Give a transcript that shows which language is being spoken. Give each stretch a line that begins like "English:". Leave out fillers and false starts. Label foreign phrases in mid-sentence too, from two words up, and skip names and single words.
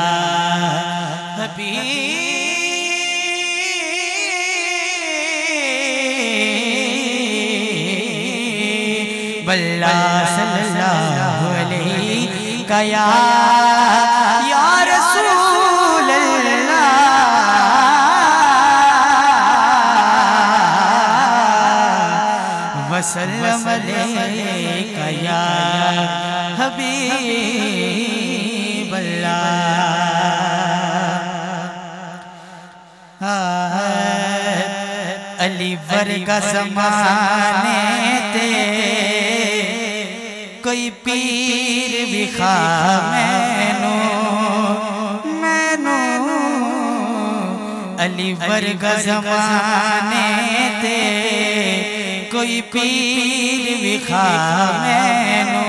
Arabic: حبيب الله صلى الله عليك يا رسول الله وسلم عليك يا حبيب الله.
Punjabi: ਅਲੀ ਵਰਗਾ ਜ਼ਮਾਨੇ ਤੇ ਕੋਈ ਪੀਰ ਵਿਖਾ ਮੈਨੂੰ ਅਲੀ ਵਰਗਾ ਜ਼ਮਾਨੇ ਤੇ ਕੋਈ ਪੀਰ ਵਿਖਾ ਮੈਨੂੰ।